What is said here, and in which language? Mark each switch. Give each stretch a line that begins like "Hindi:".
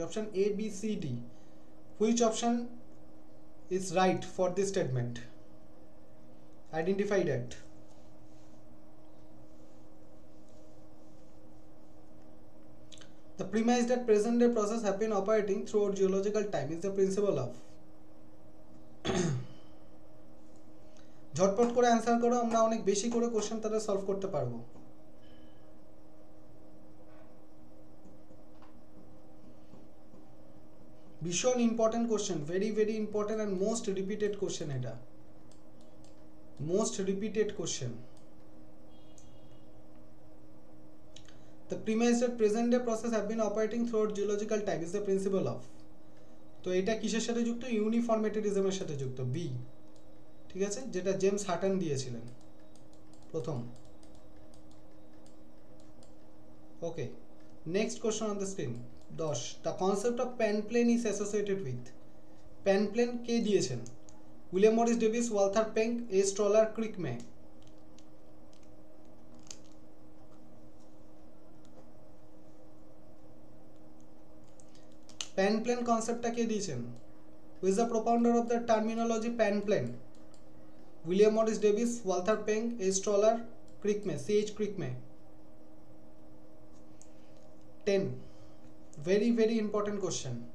English: Option A, B, C, D. Which option is right for this statement? Identify that. The premise that present day process have been operating throughout geological time is the principle of.
Bangla: ঝটপট করে answer করো, আমরা অনেক বেশি করে question তাহলে solve করতে পারবো।
English: ভীষণ important question, very very important and most repeated question, এটা most repeated question. The premise that present day process have been operating throughout geological time is the principle of,
Bangla: তো এটা কিসের সাথে যুক্ত? ইউনিফরমিটিজমের সাথে যুক্ত, বি। ঠিক আছে, যেটা জেমস হাটন দিয়েছিলেন প্রথম।
English: Okay, next question on the screen 10, the concept of panplain is associated with.
Bangla: প্যানপ্লেন কে দিয়েছেন? William Morris Davies, Walther Penck, এ স্ট্রলার, ক্রিকমে। প্যানপ্লেন কনসেপ্টটা কে দিয়েছেন?
English: Who is the propounder of the terminology panplain? William Morris Davis, Walther Penck, A Strahler, Crickmay, C H Crickmay. 10, very very important question.